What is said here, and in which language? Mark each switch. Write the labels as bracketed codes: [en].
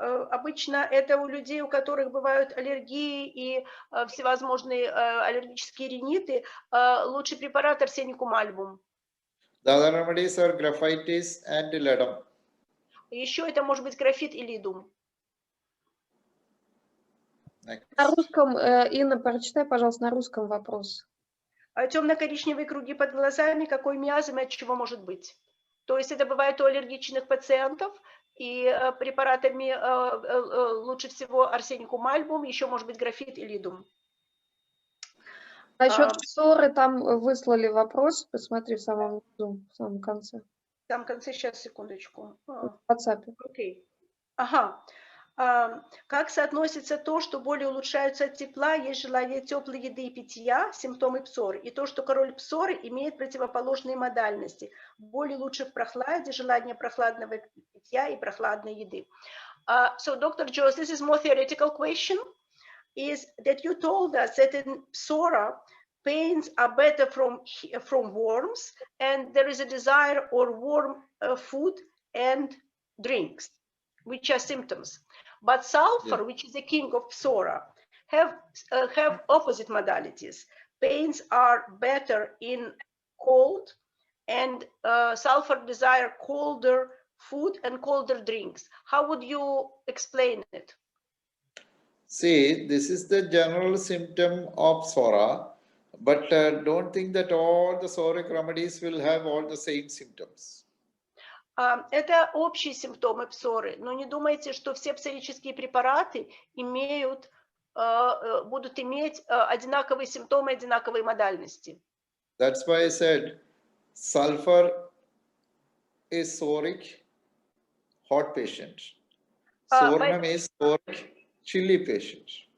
[ru] Обычно это у людей, у которых бывают аллергии и всевозможные аллергические риниты, лучший препарат арсеникум альбум. [en] The other remedies are graphitis and ledum. [ru] Еще это может быть графит и лидум. На русском, Инна, прочитай, пожалуйста, на русском вопрос. Темно-коричневые круги под глазами, какой миазм и от чего может быть? То есть это бывает у аллергичных пациентов, и препаратами лучше всего арсеникум альбум, еще может быть графит и лидум. Насчет псоры там выслали вопрос, посмотри в самом конце. В самом конце, сейчас, секундочку. В WhatsApp. Окей. Ага. Как соотносится то, что боли улучшаются от тепла, есть желание теплой еды и питья, симптомы псоры, и то, что король псоры имеет противоположные модальности. Боли лучше в прохладе, желание прохладного питья и прохладной еды. [en] So, Dr. Joss, this is more theoretical question, is that you told us that in psora, pains are better from worms, and there is a desire or warm food and drinks, which are symptoms. But sulfur, which is the king of psora, have opposite modalities. Pains are better in cold, and sulfur desire colder food and colder drinks. How would you explain it? See, this is the general symptom of psora, but don't think that all the psoric remedies will have all the same symptoms. [ru] Это общие симптомы псоры, но не думайте, что все псорические препараты будут иметь одинаковые симптомы, одинаковые модальности. [en] That's why I said sulfur is psoric hot patient. Sornam is psoric chilly patient.